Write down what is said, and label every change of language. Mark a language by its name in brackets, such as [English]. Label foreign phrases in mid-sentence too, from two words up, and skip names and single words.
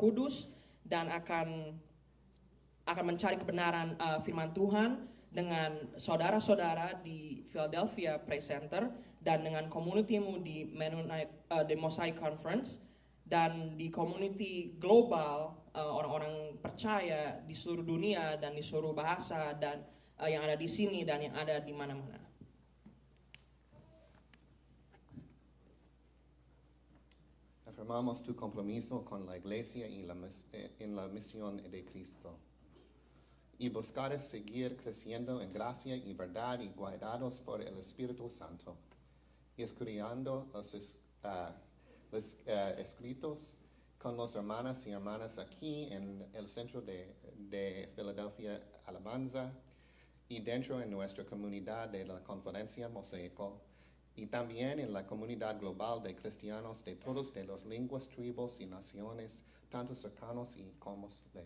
[Indonesian] Kudus dan akan mencari kebenaran firman Tuhan dengan saudara-saudara di Philadelphia Praise Center dan dengan communitymu di The Mosaic Conference dan di community global orang-orang percaya di seluruh dunia dan di seluruh bahasa dan yang ada di sini dan yang ada di mana-mana. [Spanish] Afirmamos tu compromiso con la Iglesia y en la misión de Cristo. Y buscar seguir creciendo en gracia y verdad y guiados por el Espíritu Santo, y estudiando los escritos con los hermanos y hermanas aquí en el centro de Philadelphia Alabanza y dentro en nuestra comunidad de la Conferencia Mosaico, y también en la comunidad global de cristianos de todas de las lenguas, tribus y naciones, tanto cercanos y como lejos.